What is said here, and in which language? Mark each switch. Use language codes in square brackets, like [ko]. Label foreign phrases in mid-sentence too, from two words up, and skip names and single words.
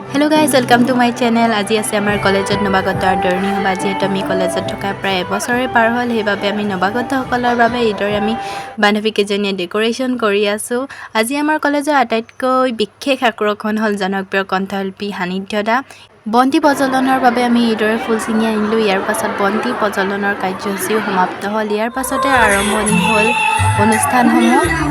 [en] Hello guys welcome to my channel. [as] আজ আসে আমাৰ কলেজত নৱাগত আদৰণি সভা যেহেতু আমি কলেজত থকা প্ৰায় এবছৰে পাৰ হল সেইবাবে আমি নৱাগতসকলৰ বাবে এইদৰে আমি বান্ধৱী কেইজনীয়ে ডেকোৰেশ্যন কৰি আছো। আজি আমাৰ কলেজৰ আটাইতকৈ বিশেষ আকৰ্ষণ হল জনপ্ৰিয় কণ্ঠশিল্পী সান্নিধ্য দা। বন্তি প্ৰজ্বলনৰ বাবে আমি এইদৰে ফুল চিঙি আনিলো। ইয়াৰ পাছত বন্তি প্ৰজ্বলনৰ কাৰ্যসূচীও সমাপ্ত হল। ইয়াৰ পাছতে আৰম্ভণি হল অনুষ্ঠানসমূহ।